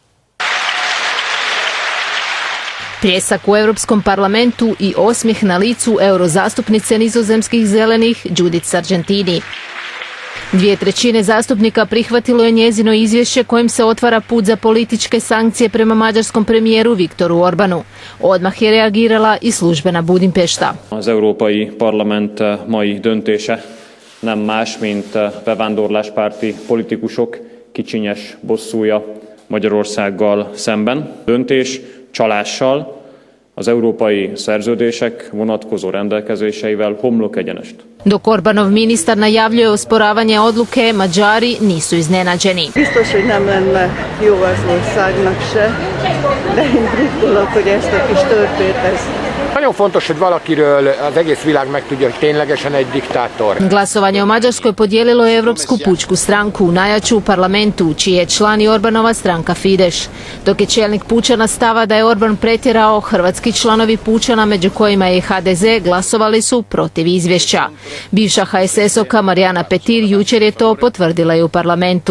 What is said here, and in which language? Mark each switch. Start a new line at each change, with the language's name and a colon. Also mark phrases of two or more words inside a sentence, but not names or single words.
Croatian: Pljesak u Europskom parlamentu i osmijeh na licu eurozastupnice nizozemskih zelenih Judith Sargentini. 2/3 zastupnika prihvatilo je njezino izvješće kojim se otvara put za političke sankcije prema mađarskom premijeru Viktoru Orbanu. Odmah je reagirala i službena Budimpešta.
Hungarian: Az Európai Parlament mai döntése nem más, mint bevándorláspárti politikusok kicsinyes bosszúja Magyarországgal szemben. Döntés csalással, az európai szerződések vonatkozó rendelkezéseivel homlok egyenest.
Croatian: Dok Orbanov ministar najavljuje osporavanje odluke, Mađari nisu iznenađeni.
Hungarian: Biztos, hogy nem lenne jó az országnak se, de én drukkolok, hogy ezt a kis törpét ezt. Nagyon fontos, hogy valakiről az egész világ megtudja, hogy ténylegesen egy diktátor.
Croatian: Glasovanje o Mađarskoj podijelilo je Europsku pučku stranku, najjaču u parlamentu, čiji je član i Orbanova stranka Fidesz. Dok je čelnik Pučana stava da je Orban pretjerao, hrvatski članovi Pučana, među kojima je i HDZ, glasovali su protiv izvješća. Bivša HSS-ovka Marijana Petir jučer je to potvrdila i u parlamentu.